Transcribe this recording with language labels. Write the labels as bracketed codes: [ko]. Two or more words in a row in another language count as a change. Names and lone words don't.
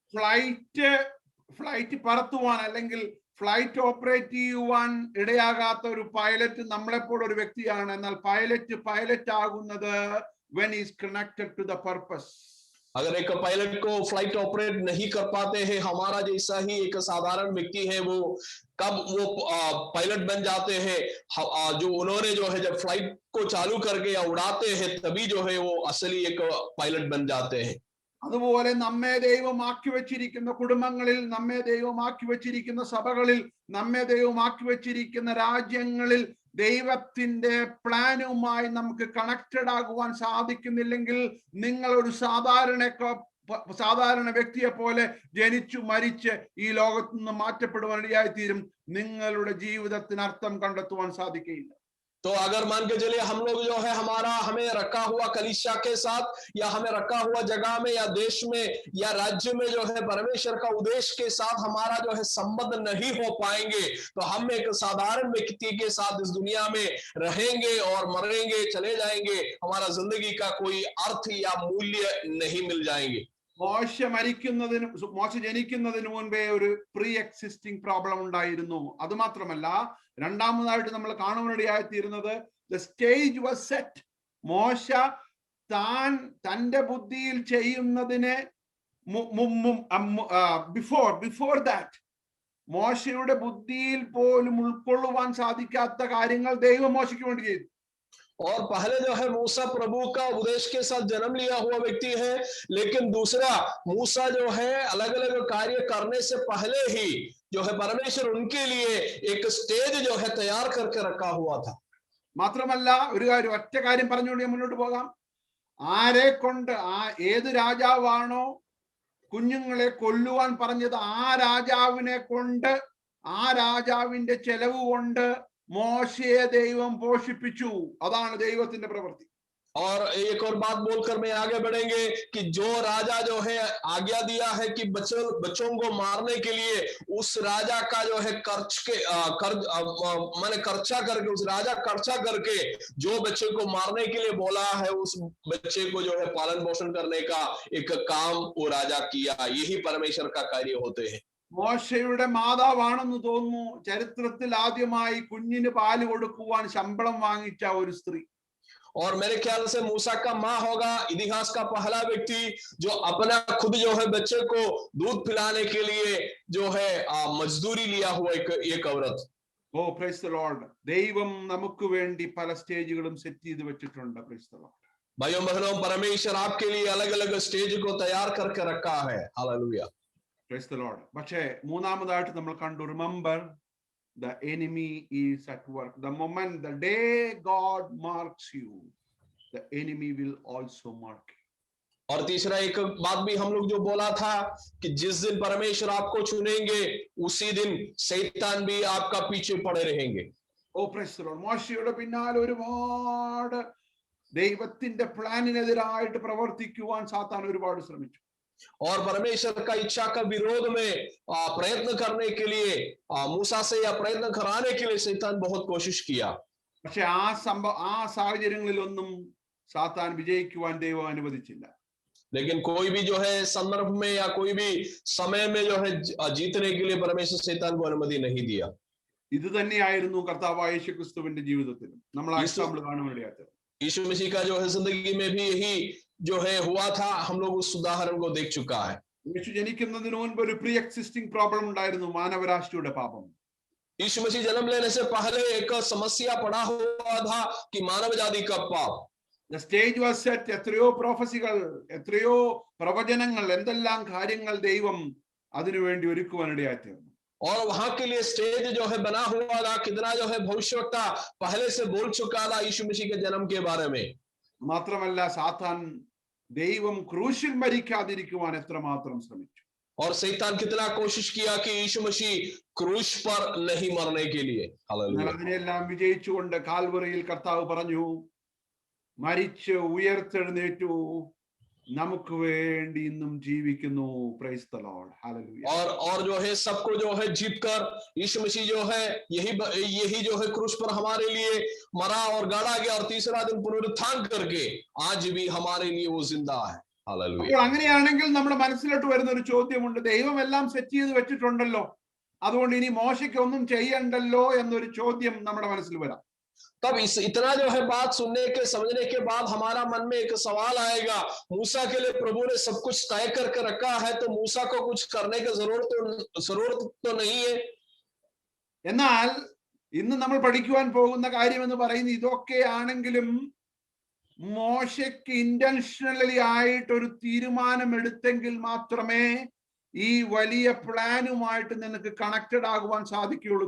[ml] ഫ്ലൈറ്റ് പറത്തുവാൻ അല്ലെങ്കിൽ ഫ്ലൈറ്റ് ഓപ്പറേറ്റ് ചെയ്യുവാൻ ഇടയാകാത്ത ഒരു പൈലറ്റ് നമ്മളെപ്പോലെ ഒരു വ്യക്തിയാണ്. എന്നാൽ പൈലറ്റ് ആകുന്നത് [en] when he is connected to the purpose. [hi] अगर एक पायलट को फ्लाइट ऑपरेट नहीं कर पाते हैं, हमारा जैसा ही एक साधारण व्यक्ति है वो कब वो पायलट बन जाते हैं? जो उन्होंने जो है जब फ्लाइट को चालू करके या उड़ाते हैं तभी जो है वो असली एक पायलट बन जाते हैं। [ml] അതുപോലെ നമ്മെ ദൈവമാക്കി വെച്ചിരിക്കുന്ന കുടുംബങ്ങളിൽ, നമ്മെ ദൈവമാക്കി വെച്ചിരിക്കുന്ന സഭകളിൽ, നമ്മെ ദൈവമാക്കി വെച്ചിരിക്കുന്ന രാജ്യങ്ങളിൽ ദൈവത്തിന്റെ പ്ലാനുമായി നമുക്ക് കണക്റ്റഡ് ആകുവാൻ സാധിക്കുന്നില്ലെങ്കിൽ നിങ്ങൾ ഒരു സാധാരണ വ്യക്തിയെ പോലെ ജനിച്ചു മരിച്ച് ഈ ലോകത്ത് നിന്ന് മാറ്റപ്പെടുവാൻ ഇടയായിത്തീരും. നിങ്ങളുടെ ജീവിതത്തിന് അർത്ഥം കണ്ടെത്തുവാൻ സാധിക്കില്ല. [hi] तो अगर मान के चलिए हम लोग जो है हमें रखा हुआ कलीसिया के साथ या हमें रखा हुआ जगह में या देश में या राज्य में जो है परमेश्वर का उद्देश्य के साथ हमारा जो है संबंध नहीं हो पाएंगे तो हम एक साधारण व्यक्ति के साथ इस दुनिया में रहेंगे और मरेंगे, चले जाएंगे। हमारा जिंदगी का कोई अर्थ या मूल्य नहीं मिल जाएंगे। [ml] മോശ ജനിക്കുന്നതിന് മുൻപേ ഒരു [en] pre existing problem [ml] ഉണ്ടായിരുന്നു. അതുമാത്രമല്ല രണ്ടാമതായിട്ട് നമ്മൾ കാണുവാനിടയായിത്തീരുന്നത് [en] the stage was set. [ml] മോശ തന്റെ ബുദ്ധിയിൽ ചെയ്യുന്നതിന് [en] before that [ml] മോശയുടെ ബുദ്ധിയിൽ പോലും ഉൾക്കൊള്ളുവാൻ സാധിക്കാത്ത കാര്യങ്ങൾ ദൈവം മോശയ്ക്ക് വേണ്ടി ചെയ്തു. [hi] और पहले जो है मूसा प्रभु का उपदेश के साथ जन्म लिया हुआ व्यक्ति है, लेकिन दूसरा मूसा जो है अलग अलग कार्य करने से पहले ही जो है परमेश्वर उनके लिए एक स्टेज जो है तैयार करके रखा हुआ था। [ml] മാത്രമല്ല ഒറ്റ കാര്യം പറഞ്ഞുകൊണ്ട് മുന്നോട്ട് പോകാം. ആരെ കൊണ്ട് ഏത് രാജാവാണോ കുഞ്ഞുങ്ങളെ കൊല്ലുവാൻ പറഞ്ഞത് ആ രാജാവിനെ കൊണ്ട് ആ രാജാവിന്റെ ചെലവ് കൊണ്ട് മോശയെ ദൈവം പോഷിപ്പിച്ചു. അതാണ് ദൈവത്തിന്റെ പ്രവൃത്തി. [hi] और एक और बात बोलकर मैं आगे बढ़ेंगे कि जो राजा जो है आज्ञा दिया है कि बच्चों को मारने के लिए उस राजा का जो है खर्चा करके उस राजा खर्चा करके जो बच्चे को मारने के लिए बोला है उस बच्चे को जो है पालन पोषण करने का एक काम वो राजा किया। यही परमेश्वर का कार्य होते हैं। [ml] മോശയുടെ മാതാവാണെന്ന് തോന്നുന്നു ചരിത്രത്തിൽ ആദ്യമായി കുഞ്ഞിന് പാല് കൊടുക്കുവാൻ ശമ്പളം വാങ്ങിച്ച ഒരു സ്ത്രീ. [hi] और मेरे ख्याल से मूसा का माँ होगा इतिहास का पहला व्यक्ति जो अपना खुद जो है बच्चे को दूध पिलाने के लिए जो है मजदूरी लिया हुआ एक औरत। [en] O praise the Lord. [ml] ദൈവം നമുക്ക് വേണ്ടി പല സ്റ്റേജുകളും സെറ്റ് ചെയ്ത് വെച്ചിട്ടുണ്ട്. [en] Praise the Lord. [hi] भाइयों बहनों, परमेश्वर आपके लिए अलग अलग स्टेज को तैयार करके रखा है। हालेलुया. [en] Praise the Lord. [ml] പക്ഷേ മൂന്നാമതായിട്ട് നമ്മൾ കണ്ടു, [en] റിമെമ്പർ the enemy is at work. The moment, the day God marks you, the enemy will also mark you. [hi] और तीसरा एक बात भी हम लोग जो बोला था कि जिस दिन परमेश्वर आपको चुनेंगे उसी दिन शैतान भी आपका पीछे पड़े रहेंगे. [en] O praise the Lord. [ml] മോശയുടെ പിന്നാലെ ഒരുപാട് ദൈവത്തിന്റെ പ്ലാനിനെതിരായിട്ട് പ്രവർത്തിക്കുവാൻ സാത്താൻ ഒരുപാട് ശ്രമിച്ചു. [hi] और परमेश्वर का इच्छा का विरोध में प्रयत्न करने के लिए मूसा से या प्रयत्न कराने के लिए शैतान बहुत कोशिश किया. [ml] പക്ഷെ ആ സാഹചര്യങ്ങളിലൊന്നും സാത്താൻ വിജയിക്കുവാൻ ദൈവം അനുവദിച്ചില്ല. [hi] लेकिन कोई भी जो है संदर्भ में या कोई भी समय में जो है जीतने के लिए परमेश्वर शैतान को अनुमति नहीं दिया. [ml] ഇത് തന്നെയായിരുന്നു കർത്താവായ യേശുക്രിസ്തുവിന്റെ ജീവിതത്തിലും നമ്മൾ എക്സാമ്പിൾ കാണുവാനിടയായത്. [hi] यीशु मसीह का जो है जिंदगी में भी यही जो है हुआ था. हम लोग उस उदाहरण को देख चुका है. [ml] യേശു ജനിക്കുന്നതിന് മുൻപ് ഒരു [en] pre existing problem [ml] ഉണ്ടായിരുന്നു, മാനവരാശിയുടെ പാപം. [hi] यीशु मसीह जन्म लेने से पहले एक समस्या पड़ा हुआ था कि मानव जाति का पाप. [en] The stage was set. [ml] എത്രയോ പ്രോഫസികൾ, എത്രയോ പ്രവചനങ്ങൾ, എന്തെല്ലാം കാര്യങ്ങൾ ദൈവം അതിനുവേണ്ടി ഒരുക്കുവാനിടയായിത്തീർന്നു. [hi] और वहां के लिए स्टेज जो है बना हुआ था, कितना जो है भविष्यवक्ता पहले से बोल चुका था यीशु मसीह के जन्म के बारे में. [ml] മാത്രമല്ല സാത്താൻ ദൈവം ക്രൂശിൽ മരിക്കാതിരിക്കുവാൻ എത്രമാത്രം ശ്രമിച്ചു. [hi] और शैतान कितना कोशिश किया कि यीशु मसीह क्रूस पर नहीं मरने के लिए. [ml] എന്നാൽ അതിനെല്ലാം വിജയിച്ചുകൊണ്ട് കാൽവറിയിൽ കർത്താവ് പറഞ്ഞു, മരിച്ച് ഉയർത്തെഴുന്നേറ്റു, നമുക്ക് വേണ്ടി ഇന്നും ജീവിക്കുന്നു. [en] Praise the Lord. Hallelujah. [hi] और जो है सबको जो है जीत कर यीशु मसीह जो है यही जो है क्रूस पर हमारे लिए मरा और गाड़ा गया और तीसरा दिन पुनरुत्थान करके आज भी हमारे लिए वो जिंदा है. हालेलुया. [ml] അപ്പോൾ അങ്ങനെയാണെങ്കിൽ നമ്മുടെ മനസ്സിലോട്ട് വരുന്ന ഒരു ചോദ്യമുണ്ട്, ദൈവം എല്ലാം സെറ്റ് ചെയ്ത് വെച്ചിട്ടുണ്ടല്ലോ, അതുകൊണ്ട് ഇനി മോശയ്ക്ക് ഒന്നും ചെയ്യണ്ടല്ലോ എന്നൊരു ചോദ്യം നമ്മുടെ മനസ്സിൽ വരാം. [hi] तब इतना जो है बात सुनने के समझने के बाद हमारा मन में एक सवाल आएगा, मूसा के लिए प्रभु ने सब कुछ तय करके रखा है, तो मूसा को कुछ करने की जरूरत तो नहीं है. [ml] എന്നാൽ ഇന്ന് നമ്മൾ പഠിക്കുവാൻ പോകുന്ന കാര്യം എന്ന് പറയുന്നത് ഇതൊക്കെ ആണെങ്കിലും മോശയ്ക്ക് ഇന്റൻഷനലി ആയിട്ട് ഒരു തീരുമാനം എടുത്തെങ്കിൽ മാത്രമേ ഈ വലിയ പ്ലാനുമായിട്ട് നിനക്ക് കണക്റ്റഡ് ആകുവാൻ സാധിക്കുകയുള്ളൂ.